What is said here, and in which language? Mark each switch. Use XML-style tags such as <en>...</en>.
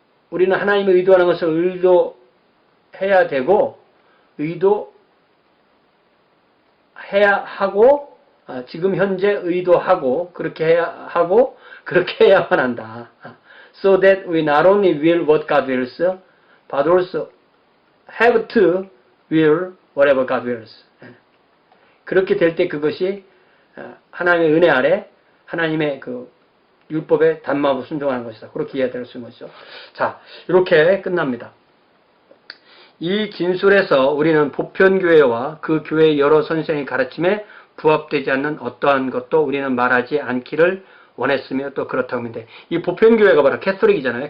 <ko>우리는 하나님의 의도하는 것을 의도해야 되고, 의도해야 하고, 지금 현재 의도하고, 그렇게 해야 하고, 그렇게 해야만 한다.</ko> <en>So that we not only will what God wills, but also have to will whatever God wills.</en> <ko>그렇게 될 때 그것이 하나님의 은혜 아래 하나님의 그 율법에 단마음으로 순종하는 것이다. 그렇게 이해될 수 있는 것이죠. 자, 이렇게 끝납니다. 이 진술에서 우리는 보편교회와 그 교회의 여러 선생의 가르침에 부합되지 않는 어떠한 것도 우리는 말하지 않기를 원했으며 또 그렇다고 하는데, 이 보편교회가 바로 캐톨릭이잖아요.</ko>